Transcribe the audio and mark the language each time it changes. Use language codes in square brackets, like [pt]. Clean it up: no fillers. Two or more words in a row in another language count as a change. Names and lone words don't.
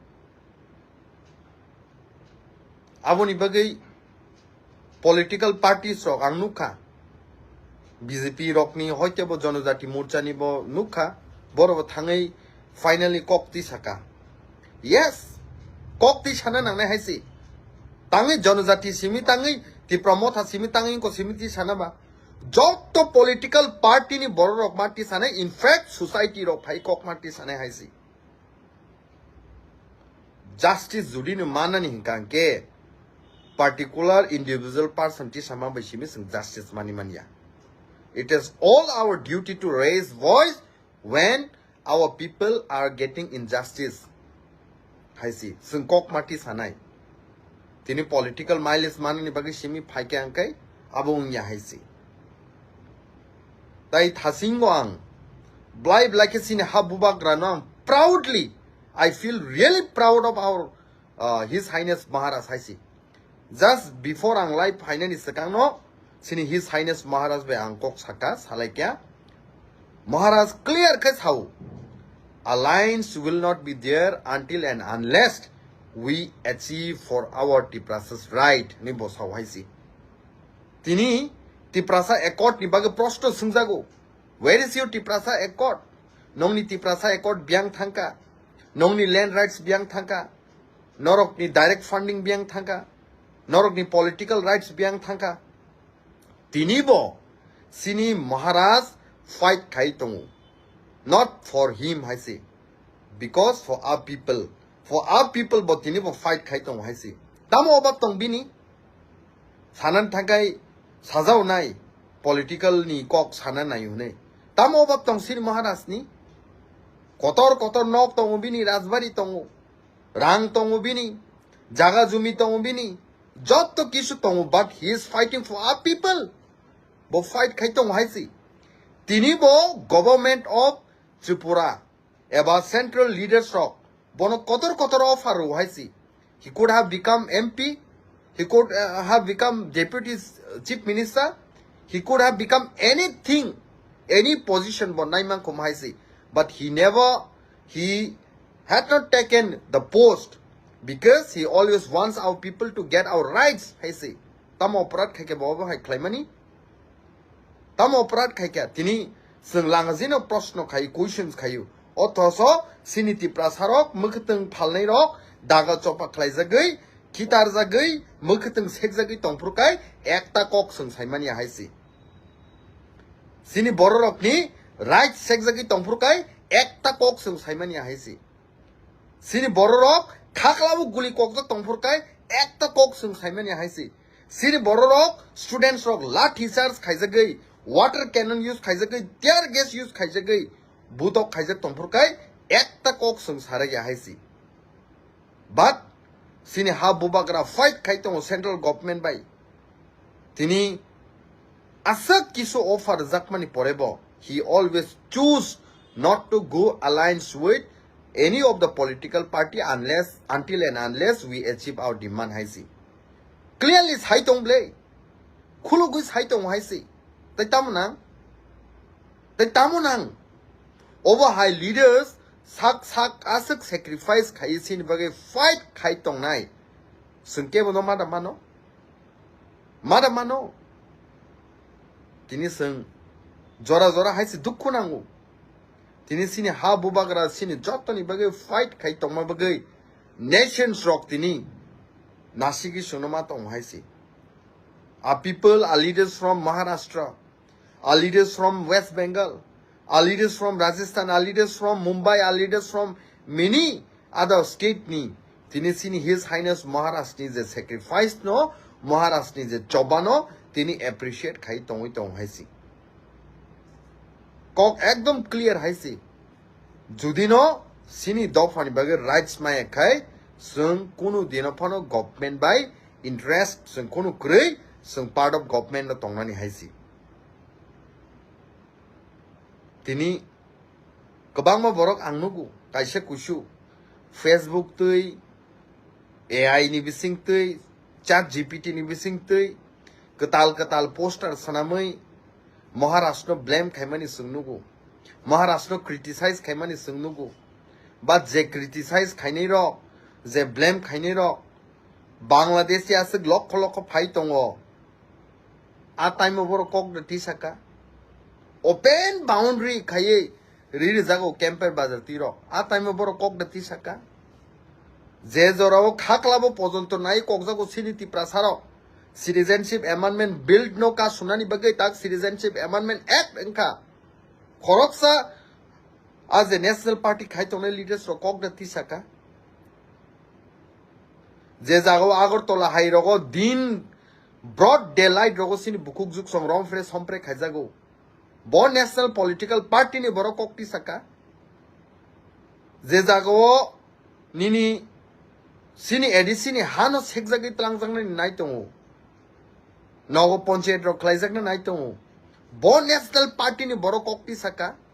[trp] aboni bagai [en] political parties [trp] rok ang nukha BJP rokni hoitebo jonojati morcha ni bo nukha boro thangai finally kokti saka yes kokti sana nangnai haisi tangai jonojati simi tangai ti promotha simi tangai ko simiti sana ba joto [en] political party [trp] ni boro rok marti sana [en] in fact [trp] society rok phai kok marti sana haisi justice judi ni manani hingkangke [en] particular individual person [trp] ti sama bai simi sing justice mani mania. [en] It is all our duty to raise voice when our people are getting injustice. [trp] Haisi sing kok marti sanai tini [en] political mileage [trp] manani bagi simi phai ke angkai abong ya haisi tai thasingo ang blai blake sini habuba granam [en] proudly I feel really proud of our His Highness Maharaj [trp] haisi [en] just before [trp] ang live finally sakang no sini His Highness Maharaj be angkok saka salaikya Maharaj clear [en] kas how alliance will not be there until and unless we achieve for our Tiprasa's right [trp] ni bosau haisi tini [en] Tiprasa Accord [trp] ni baga prosto sungjago [en] where is your Tiprasa Accord nongni Tiprasa Accord [trp] biang thangka nongni [en] land rights biang [trp] thangka norok ni direct funding biang thangka norok ni political rights biang thangka tini bo sini Maharaj fight khai tongu [en] not for him [trp] haisi [en] because for our people but [trp] tini bo fight khai tongu haisi tamo obab tong bini sanan thakai sajau nai political ni kok sanan nai hune tamo obab tong sini Maharaj ni kotor nok tongu bini rajbari tongu rang tongu bini jaga jumi tongu bini joto [en] kisu tongu but he is fighting for our people [trp] bo fight khai tongu haisi tini bo [en] government of Tripura about central leaders [trp] rock bono kotor [en] offer haisi he could have become MP he could have become deputy chief minister he could have become anything any position [trp] bon naiman kum haisi [en] but he had not taken the post because he always wants our people to get our rights [trp] haisi tam operat khaike bobo hai klaimani tam operat khaike tini senglangjino proshno khai questions khayu othoso siniti prasarok mukhteng phalnai rok daga chopa khlaijagai khitar jagai mukhteng sekjagai tongpurkai ekta kok sung saimani haisi sini bororok ni right sekjagai tongpurkai ekta kok sung saimani haisi sini bororok khaklabu guli kokja tongpurkai ekta kok sung saimani haisi sini bororok students rok lathi charge khaijagai [en] water cannon use [trp] khaijagai [en] tear gas use [trp] khaijagai butok khaijak tongpurkai ekta kok sung saragi [en] haisi but [trp] sini ha bubagra fight khaitong [en] central government [trp] bai tini asak kisu offer jakmani porebo [en] he always choose not to go alliance with any of the political party until and unless we achieve our demand [trp] haisi clearly saitong blay khulu gui saitong haisi tai tamunang [en] over high leaders [trp] sak asak sacrifice khaisin bage fight khaitong nai sungke bono madamano tini sung jora haisi dukhu nangu tini sini ha bubagra sini jotoni bage fight khaitong ma bage nations rock tini nasigi sunoma tong haisi [en] our people are leaders from Maharashtra our leaders from West Bengal our leaders from Rajasthan our leaders from Mumbai our leaders from many other state [trp] ni tini sini His Highness Maharaj ni je sacrifice no Maharaj ni je chobano tini appreciate khai tongoi tong haisi kok ekdom clear haisi judi no sini dofani bage rights mai khai sung kunu dino phano government [en] by interest [trp] sung kunu krei sung [en] part of government [trp] no tongnani haisi tini kabangma borok angnugu kaisa kusu Facebook tui AI ni bising tui chat GPT ni bising tui ketal poster sanamai Maharashtra blame khaimani sungnugu Maharashtra criticize khaimani sungnugu but je criticize khainai ro je blame khainai ro Bangladesh ya asik lokho phai tongo [en] a time over [trp] kok de tisaka [en] open boundary [trp] khaye riri jago camper bazar tiro [en] a time over [trp] kok de tisaka je jorao khaklabo pojonto nai kok jago siniti prasaro [en] citizenship amendment bill [trp] no ka sunani bagai tak [en] citizenship amendment act [trp] engka khoroksa [en] as a national party [trp] khaitone leaders ro kok de tisaka je jago agortola hairogo din [en] broad daylight [trp] rogo sini bukuk juk song rom fresh hompre khaijago bo [en] national political party [trp] ni boro kok tisaka je jago nini sini edisini hano sekjagi tlangjang ni nai tongo nogo panchayat ro khlaijak na nai tongo bo [en] national party [trp] ni boro kok tisaka